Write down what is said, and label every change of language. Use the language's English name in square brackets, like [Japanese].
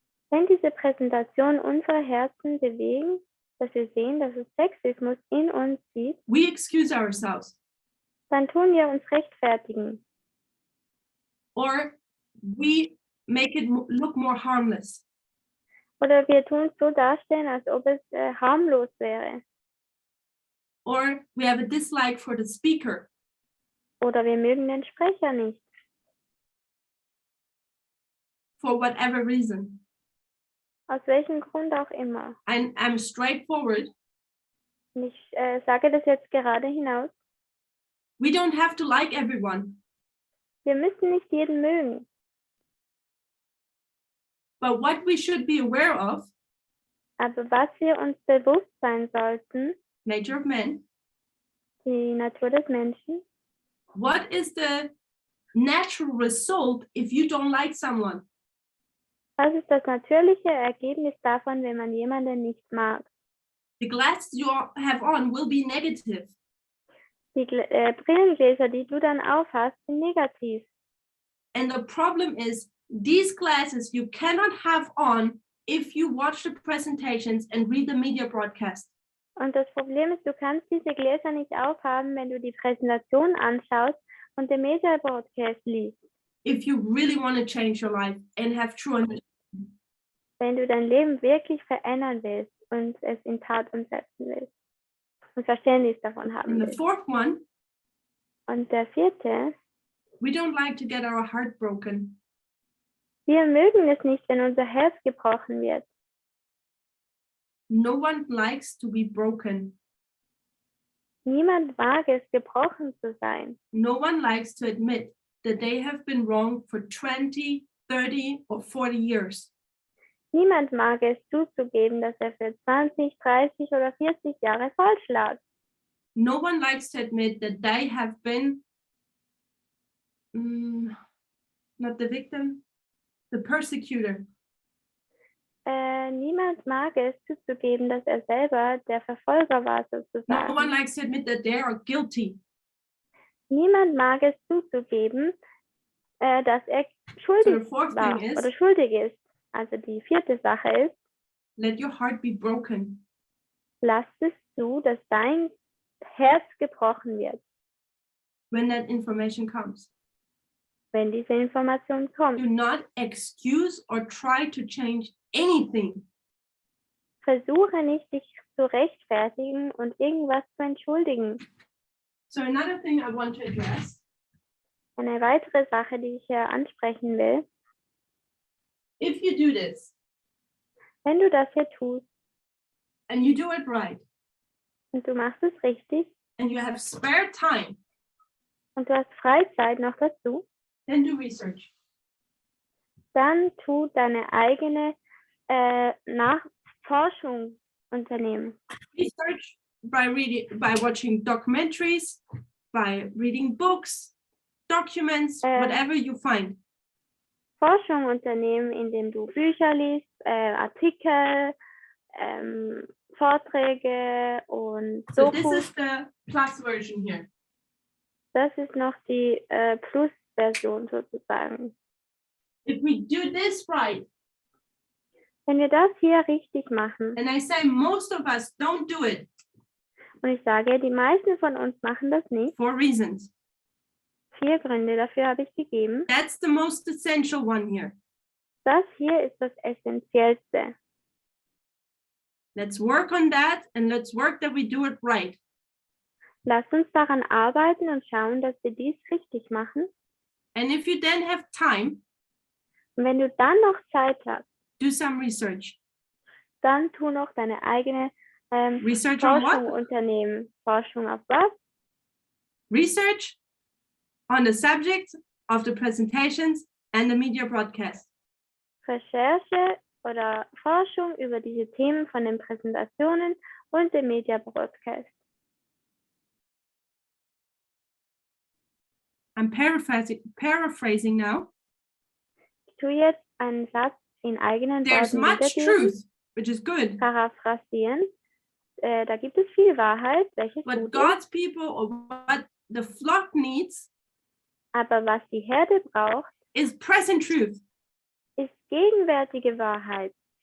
[German] Wenn diese Präsentation unsere Herzen bewegen, dass wir sehen, dass es Sexismus in uns sieht, [English] we excuse ourselves [German] dann tun wir uns rechtfertigen. [English] or we make it look more harmless. [German] Oder wir tun es so darstellen, als ob es harmlos wäre. [English] Or we have a dislike for the speaker. [German] Oder wir mögen den Sprecher nicht. [English] For whatever reason. [German] Aus welchem Grund auch immer. [English] I'm straightforward. [German] Und ich sage das jetzt gerade hinaus. [English] We don't have to like everyone, [German] Wir müssen nicht jeden mögen. [English] but what we should be aware of, [German] Aber was wir uns bewusst sein sollten, [English] nature of man, [German] die Natur des Menschen, [English] what is the natural result if you don't like someone? [German] was ist das natürliche Ergebnis davon, wenn man jemanden nicht mag? [English] The glasses you have on will be negative. [German] Die Brillengläser, die du dann aufhast, sind negativ. [English] And the problem is these glasses you cannot have on if you watch the presentations and read the media broadcast. [German] Und das Problem ist, du kannst diese Gläser nicht aufhaben, wenn du die Präsentation anschaust und den Media Broadcast liest. [English] If you really want to change your life and have true understanding. [German] Wenn du dein Leben wirklich verändern willst und es in Tat umsetzen willst und Verständnis davon haben [English] And the [German] willst. [English] fourth one, [German] Und der vierte, [English] we don't like to get our heart broken. [German] wir mögen es nicht, wenn unser Herz gebrochen wird. [English] No one likes to be broken. [German] Niemand mag es, gebrochen zu sein. [English] No one likes to admit that they have been wrong for 20, 30 or 40 years. [German] Niemand mag es zuzugeben, dass er für 20, 30 oder 40 Jahre falsch lag. [English] No one likes to admit that they have been not the victim, the persecutor. [German] Niemand mag es zuzugeben, dass er selber der Verfolger war, [English] No one [German] sozusagen. [English] likes to admit that they are guilty. [German] Niemand mag es zuzugeben, dass er [English] So [German] schuldig [English] the fourth [German] war [English] thing is, [German] oder schuldig ist. Also die vierte Sache ist, [English] let your heart be broken. [German] lass es zu, dass dein Herz gebrochen wird, [English] When that information comes. [German] wenn diese Information kommt. [English] Do not excuse or try to change anything. [German] Versuche nicht, dich zu rechtfertigen und irgendwas zu entschuldigen. [English] So another thing I want to address, [German] Eine weitere Sache, die ich hier ansprechen will, [English] if you do this [German] wenn du das hier tust [English] and you do it right [German] und du machst es richtig [English] and you have spare time, [German] und du hast Freizeit noch dazu, [English] then do research. [German] dann tu deine eigene Nachforschung unternehmen. [English] Research by watching documentaries, by reading books, documents, whatever you find. [German] Forschung unternehmen, indem du Bücher liest, Artikel, Vorträge und [English] So this [German] Dokus. [English] is the plus version here. [German] Das ist noch die Plus-Version sozusagen. [English] If we do this right, [German] Wenn wir das hier richtig machen, [English] and I say most of us don't do it [German] und ich sage, die meisten von uns machen das nicht, [English] for reasons. [German] 4 Gründe dafür habe ich gegeben. [English] That's the most essential one here. [German] Das hier ist das Essentiellste. [English] Let's work on that and let's work that we do it right. [German] Lasst uns daran arbeiten und schauen, dass wir dies richtig machen. [English] And if you then have time, [German] Und wenn du dann noch Zeit hast, [English] do some research. [German] dann tu noch deine eigene [English] Research on [German] Forschung [English] what? [German] unternehmen. Forschung auf was? [English] Research on the subject of the presentations and the media broadcast. [German] Recherche oder Forschung über diese Themen von den Präsentationen und dem Media Broadcast. [English] I'm paraphrasing now. [German] Ich tue jetzt einen Satz in eigenen [English] There's [German] Worten [English] much [German] wiedergeben, [English] truth, which is good. [German] paraphrasieren. Da gibt es viel Wahrheit, welches [English] What [German] gut ist, [English] God's people or what the flock needs [German] aber was die Herde braucht, [English] is present truth. [German] ist gegenwärtige Wahrheit.